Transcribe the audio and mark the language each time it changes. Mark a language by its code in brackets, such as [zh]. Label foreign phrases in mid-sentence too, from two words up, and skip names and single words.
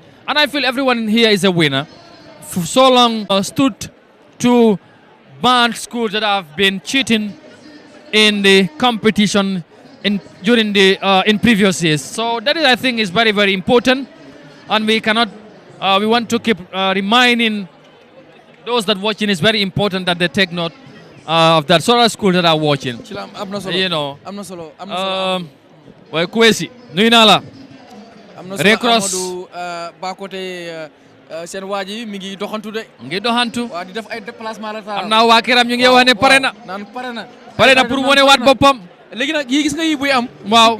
[en] And I feel everyone here is a winner. For so long stood to ban schools that have been cheating in the competition during in previous years. So that is, I think, is very, very important, and we cannot. We want to keep reminding those that watching. It's very important that they take note of that sort of school that are watching. Well, Kwesi, [wo] nuyu naa la. Recross ba côté seen waa ji mi ngi doxantu de. ngi doxantu. waaw di def ay déplacement la. am naa waa kiram ñu ngi wax ne pare na. naan pare na. pare na pour wane waat boppam. léegi nag yii gis nga yi buy am. waaw